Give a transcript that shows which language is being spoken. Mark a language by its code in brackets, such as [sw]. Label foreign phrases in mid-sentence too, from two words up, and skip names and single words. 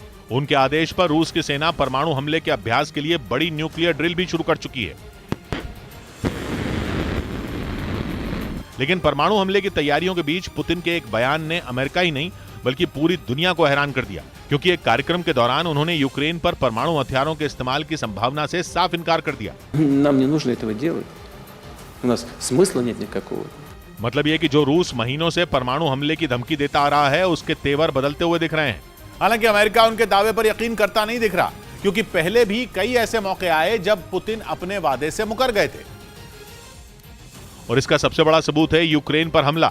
[hi] उनके आदेश पर रूस की सेना परमाणु हमले के अभ्यास के लिए बड़ी [en] nuclear drill [hi] भी शुरू कर चुकी है। लेकिन परमाणु हमले की तैयारियों के बीच पुतिन के एक बयान ने अमेरिका ही नहीं बल्कि पूरी दुनिया को हैरान कर दिया, क्योंकि एक कार्यक्रम के दौरान उन्होंने यूक्रेन पर परमाणु हथियारों के इस्तेमाल की संभावना से साफ इनकार कर दिया। [ru] Нам не нужно этого делать. У нас смысла нет никакого. [hi] मतलब ये कि जो रूस महीनों से परमाणु हमले की धमकी देता आ रहा है, उसके तेवर बदलते हुए दिख रहे हैं। हालांकि अमेरिका उनके दावे पर यकीन करता नहीं दिख रहा, क्योंकि पहले भी कई ऐसे मौके आए जब पुतिन अपने वादे से मुकर गए थे। और इसका सबसे बड़ा सबूत है यूक्रेन पर हमला।